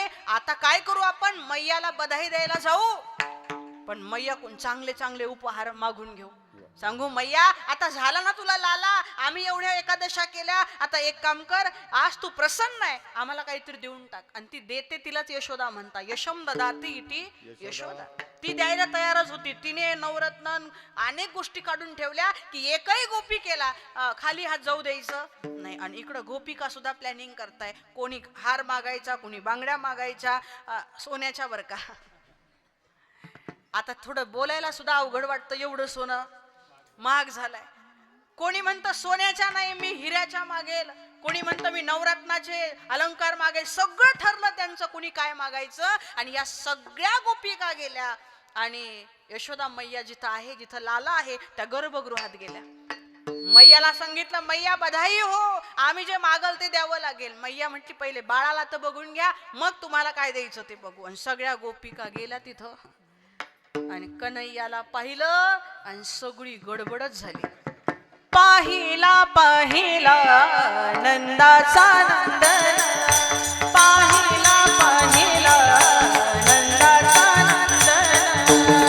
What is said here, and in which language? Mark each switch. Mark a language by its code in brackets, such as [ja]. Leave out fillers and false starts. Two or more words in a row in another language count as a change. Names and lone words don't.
[mr] आता काय करू आपण? मैयाला बधाई द्यायला जाऊ, पण मैया कोण चांगले चांगले उपहार मागून घेऊ. सांगू मैया आता झाला ना तुला लाला, आम्ही एवढ्या एकादशा केल्या, आता एक काम कर, आज तू प्रसन्न आहे आम्हाला काहीतरी देऊन टाक. आणि ती देते, तिलाच यशोदा म्हणता. [sa] यशम ददाती इति यशोदा. [mr] ती द्यायला तयारच होती. तिने नवरत्न अनेक गोष्टी काढून ठेवल्या की एकही गोपी केला खाली हात जाऊ द्यायचं नाही. आणि इकडं गोपिका सुद्धा प्लॅनिंग करताय, कोणी हार मागायचा, कोणी बांगड्या मागायच्या, सोन्याच्या बर का. आता थोडं बोलायला सुद्धा अवघड वाटतं, एवढं सोनं महाग झालाय. कोणी म्हणतं सोन्याच्या नाही मी हिऱ्याच्या मागेल, कोणी म्हणतं मी नवरत्नाचे अलंकार मागेल. सगळं ठरलं त्यांचं कोणी काय मागायचं. आणि या सगळ्या गोपिका गेल्या आणि यशोदा मैया जिथं आहे, जिथं लाला आहे त्या गर्भगृहात गेल्या. मैयाला सांगितलं मैया [hi] बधाई हो, [mr] आम्ही जे मागल ते द्यावं लागेल. मैया म्हटली पहिले बाळाला तर बघून घ्या, मग तुम्हाला काय द्यायचं ते बघू. आणि सगळ्या गोपिका गेल्या तिथं आणि कन्हैयाला पाहिलं आणि सगळी गडबडच झाली. पाहिला पाहिला नंदाचा नंदन, पाहिला पाहिला नंदाचा नंदन,